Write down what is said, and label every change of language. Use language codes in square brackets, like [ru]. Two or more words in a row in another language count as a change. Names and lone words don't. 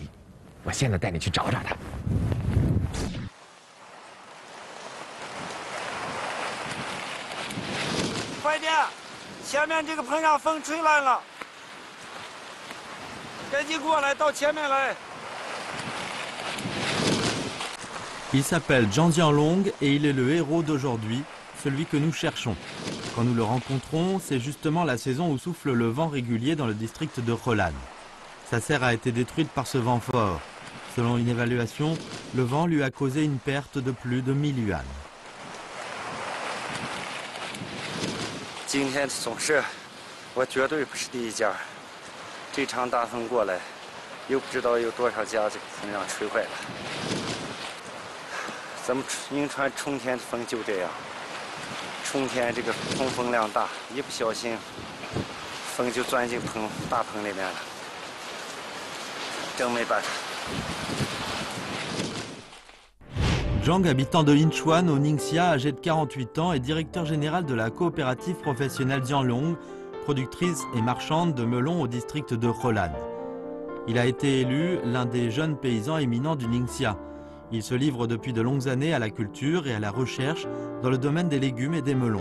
[zh] 我现在带你去找找他。快点！前面这个棚让风吹烂了，赶紧过来，到前面来。 [fr] Il s'appelle Zhang Jianlong et il est le héros d'aujourd'hui, celui que nous cherchons. Quand nous le rencontrons, c'est justement la saison où souffle le vent régulier dans le district de Kholan. Sa serre a été détruite par ce vent fort. Selon une évaluation, le vent lui a causé une perte de plus de 1000 yuan. [zh] 今天总是，我绝对不是第一家。这场大风过来，又不知道有多少家这个风让吹坏了。咱们银川冲天风就这样，冲天这个风量大，一不小心，风就钻进大棚里面了，真没办法。 [fr] Zhang, habitant de Yinchuan au Ningxia, âgé de 48 ans, est directeur général de la coopérative professionnelle Jianlong, productrice et marchande de melons au district de Kholan. Il a été élu l'un des jeunes paysans éminents du Ningxia. Il se livre depuis de longues années à la culture et à la recherche dans le domaine des légumes et des melons.